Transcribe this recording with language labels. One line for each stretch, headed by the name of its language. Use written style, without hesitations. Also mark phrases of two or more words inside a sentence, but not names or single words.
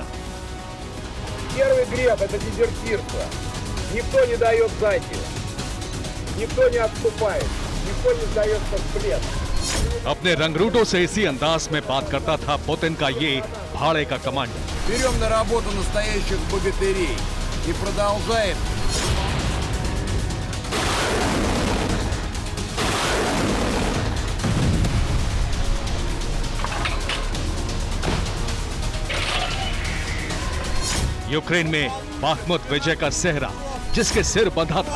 Russian: Первый грех — это дезертирство. Никто не дает сдачи, никто не отступает, никто не сдается в плен.
Hindi: अपने रंगरूटों से इसी अंदाज में बात करता था पुतिन का ये भाड़े का कमांडर।
Russian: Берем на работу настоящих богатырей и продолжаем.
Hindi: यूक्रेन में बाखमुत विजय का सेहरा जिसके सिर बंधा था।